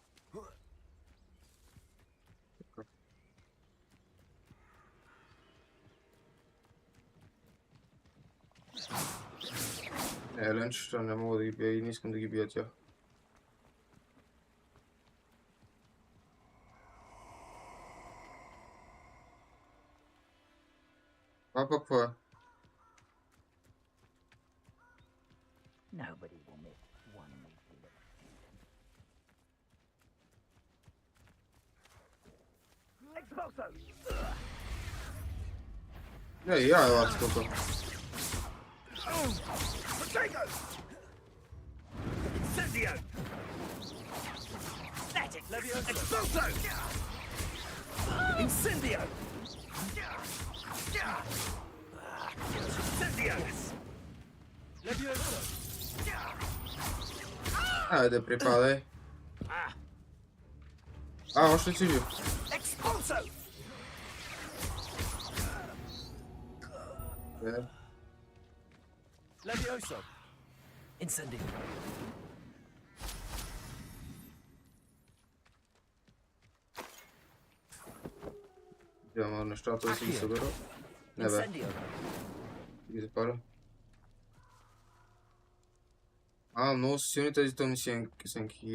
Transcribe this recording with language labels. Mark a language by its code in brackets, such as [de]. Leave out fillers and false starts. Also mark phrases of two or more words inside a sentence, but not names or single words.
[bg] Ленчета не мога да ги бия и не искам да ги бия тях. Това пък какво е? [en] Nobody will miss one meal. [bg] Expulso! Я елат тук. Potato! Incendio! Static! Expulso! Incendio! Incendio! Levioso! Айде, припадай. Още си жив. Expulso! Levioso! Incendio! Ама нещата да си ги събера. Не бе. Ги запаля. Много са силни тези тъмни сенки.